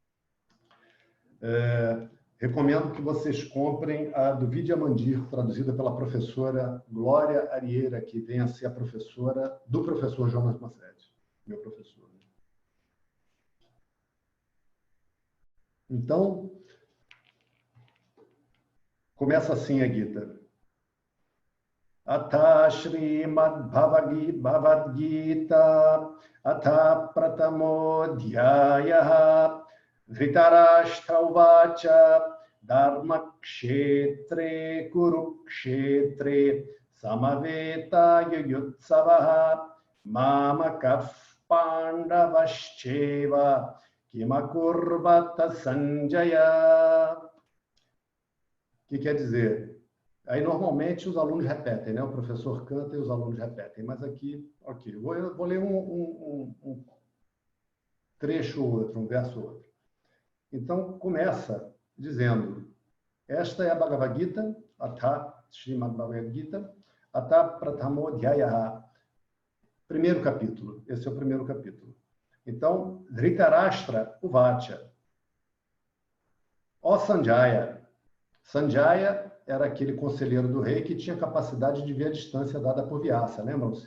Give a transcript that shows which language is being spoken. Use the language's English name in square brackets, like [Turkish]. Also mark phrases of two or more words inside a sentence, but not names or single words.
[Portuguese] Recomendo que vocês comprem a do Vidya Mandir, traduzida pela professora Glória Arieira, que vem a ser a professora do professor Jonas Macetti, meu professor. Então, começa assim a Gita. [Sanskrit] अथ श्रीमद् भगवद् गीता अथ प्रथमो अध्यायः धृतराष्ट्र उवाच धर्मक्षेत्रे कुरुक्षेत्रे समवेता युयुत्सवः मामकाः पाण्डवाश्चैव किमकुर्वत सञ्जय. [Portuguese] O que quer dizer? Aí, normalmente, os alunos repetem, né? O professor canta e os alunos repetem. Mas aqui, ok. Vou ler um trecho ou outro, um verso ou outro. Então, começa dizendo: esta é a Bhagavad Gita, [Sanskrit] अथ श्रीमद् भगवद् गीता अथ प्रथमो अध्यायः. [Portuguese] Primeiro capítulo. Esse é o primeiro capítulo. Então, [Sanskrit] धृतराष्ट्र उवाच. [Portuguese] Ó Sanjaya. Sanjaya era aquele conselheiro do rei que tinha capacidade de ver a distância dada por Vyasa, lembram-se?